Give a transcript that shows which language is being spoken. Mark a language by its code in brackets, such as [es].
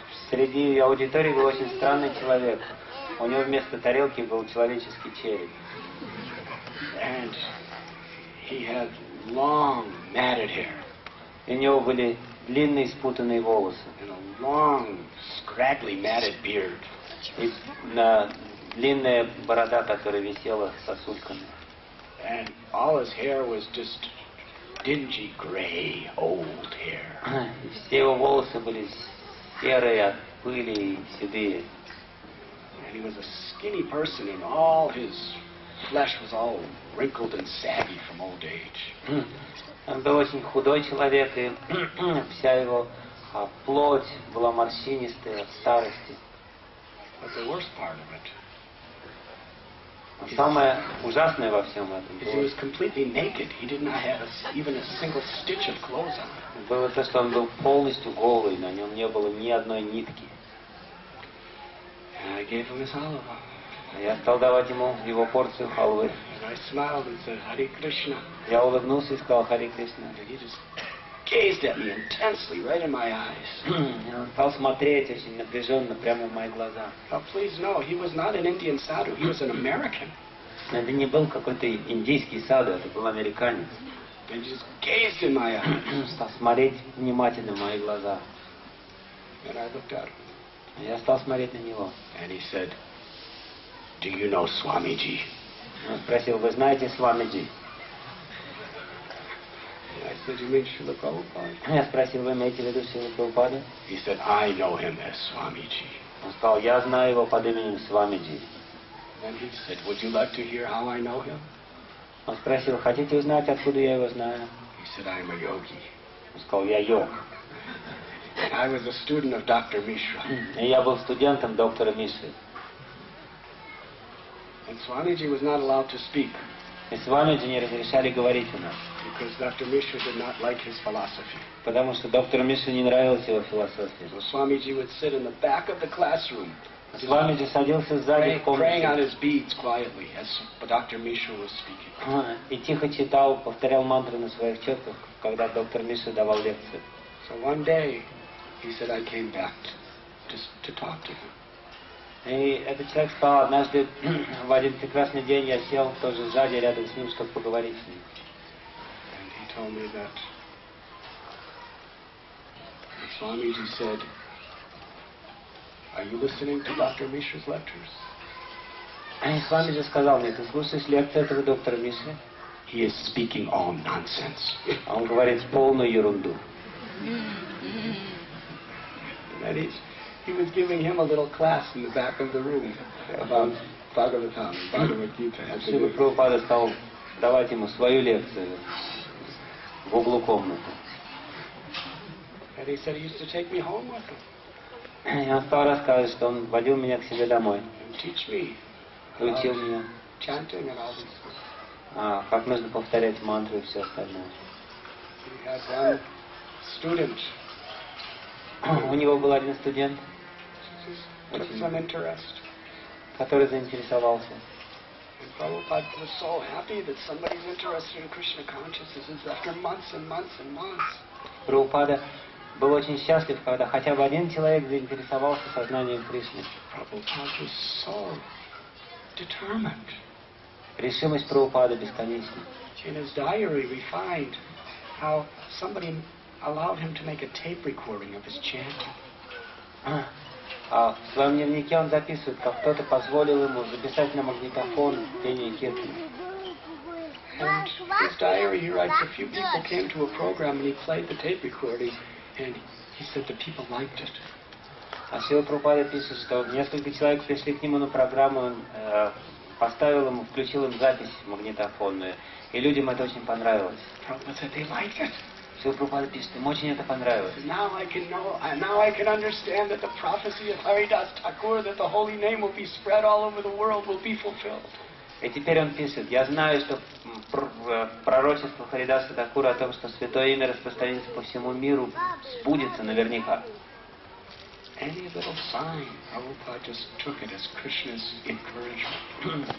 [ru] Среди аудитории был очень странный человек. У него вместо тарелки был человеческий череп. [en] And he had long matted hair. [ru] И у него были длинные спутанные волосы. [en] And a long, scraggly matted beard. [ru] И длинная борода, которая висела сосульками. [en] And all his hair was just dingy gray, old hair. [ru] И все его волосы были серые от пыли и седые. [en] And he was a skinny person, and all his flesh was all wrinkled and saggy from old age. [ru] Он был очень худой человек, и вся его плоть была морщинистая от старости. [en] But the worst part of it, [ru] самое ужасное во всем этом [en] he was completely naked. He did not have even a single stitch of clothes on. [ru] Было то, что он был полностью голый, на нем не было ни одной нитки. [en] And I gave him his halava. [ru] Я стал давать ему его порцию халвы. [en] And I smiled and said, Hare Krishna. [ru] Я улыбнулся и сказал Харе Кришна. [en] And he just gazed at me intensely, right in my eyes. [ru] Он стал смотреть очень напряженно прямо в мои глаза. [en] Now, please know, he was not an Indian sadhu. He was an American. [ru] Это не был какой-то индийский саду, это был американец. [en] And he just gazed in my eyes. [ru] Стал смотреть внимательно в мои глаза. [en] And I looked at him. [ru] Я стал смотреть на него. [en] And he said, Do you know Swamiji? [ru] Он спросил, вы знаете Свамиджи? [en] I said, You mean Srila Prabhupada? [ru] Я спросил, вы имеете в виду Шрилу Прабхупаду? [en] He said, I know him as Swamiji. [ru] Он сказал, я знаю его под именем Свамиджи. [en] And he said, Would you like to hear how I know him? [ru] Он спросил, хотите узнать, откуда я его знаю? [en] He said, I'm a yogi. [ru] Он сказал, я йог. [en] And I was a student of Dr. Mishra. [ru] И я был студентом доктора Мишры. [en] And Swamiji was not allowed to speak. [ru] И Свамиджи не разрешали говорить у нас. [en] Because Dr. Mishra did not like his philosophy. [ru] Потому что доктору Мишре не нравилась его философия. [en] So Swamiji would sit in the back of the classroom [ru] Свами же садился сзади в [en] praying on [ru] комнате [en] his beads quietly as Dr. Misha was speaking. [ru] и тихо читал, повторял мантры на своих четках, когда доктор Миша давал лекцию. [en] So one day, he said, I came back to talk to him. [ru] И этот человек сказал, однажды в один прекрасный день я сел тоже сзади, рядом с ним, чтобы поговорить с ним. [en] And he told me that Swamiji said, are you listening to Dr. Misha's lectures? [ru] И Свамиджи сказал мне, ты слушаешь лекцию этого доктора Миши? [en] He is speaking all nonsense. [ru] А он говорит полную ерунду. [en] And he was giving him a little class in the back of the room about Bhagavatam, Bhagavad Gita. [ru] Шрила Прабхупада стал давать ему свою лекцию в углу комнаты. [en] And he said he used to take me home with him. [ru] И он стал рассказывать, что он водил меня к себе домой. [en] And teach me [ru] И учил меня, [en] chanting and all these things. [ru] как нужно повторять мантры и все остальное. [en] He had one student [ru] У него был один студент, [en] who took some interest. [ru] который заинтересовался. [en] And Prabhupada was so happy that somebody's interested in Krishna consciousness after months and months and months. [ru] Прабхупада был очень счастлив, когда хотя бы один человек заинтересовался сознанием Кришны. [en] Prabhupada was so determined. [ru] Решимость Прабхупады бесконечна. [en] In his diary we find how somebody allowed him to make a tape recording of his chanting. [ru] В своем дневнике он записывает, как кто-то позволил ему записать на магнитофон пение киртаны. [en] And in his diary he writes a few people came to a program and he played the tape recording and he said the people liked it. [ru] А Шрила Прабхупада пишет, что несколько человек пришли к нему на программу, он поставил ему, включил им запись магнитофонную, и людям это очень понравилось. [en] Prabhupada said they liked it. [ru] Шрила Прабхупада пишет, им очень это понравилось. [en] Now I can understand that the prophecy of Haridas Thakur that the holy name will be spread all over the world will be fulfilled. [ru] И теперь он пишет, я знаю, что пророчество Харидаса Такура о том, что святое имя распространится по всему миру, сбудется наверняка. [en] Any little sign, Prabhupada just took it as Krishna's encouragement.